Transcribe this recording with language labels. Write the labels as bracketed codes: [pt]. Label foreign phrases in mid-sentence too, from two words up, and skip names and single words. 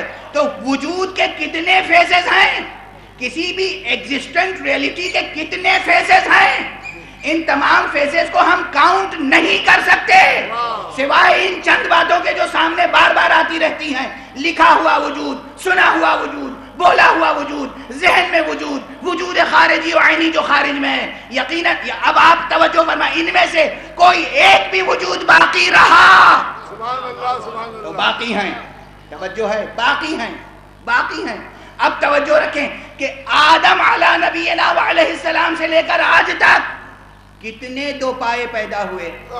[ur] تو وجود کے کتنے فیسز ہیں، کسی بھی [en] existent reality [ur] کے کتنے فیسز ہیں، ان تمام فیسز کو ہم کاؤنٹ نہیں کر سکتے سوائے ان چند باتوں کے جو سامنے بار بار آتی رہتی ہیں. لکھا ہوا وجود، سنا ہوا وجود، بولا ہوا وجود، ذہن میں وجود خارجی و عینی جو خارج میں ہے. یقیناً اب آپ توجہ فرمائیں، ان میں سے کوئی ایک بھی وجود باقی رہا تو باقی ہیں. توجہ ہے، باقی ہیں. اب توجہ رکھیں کہ آدم [ar] علی نبینا علیہ السلام [ur] سے لے کر آج تک کتنے دو پائے پیدا ہوئے؟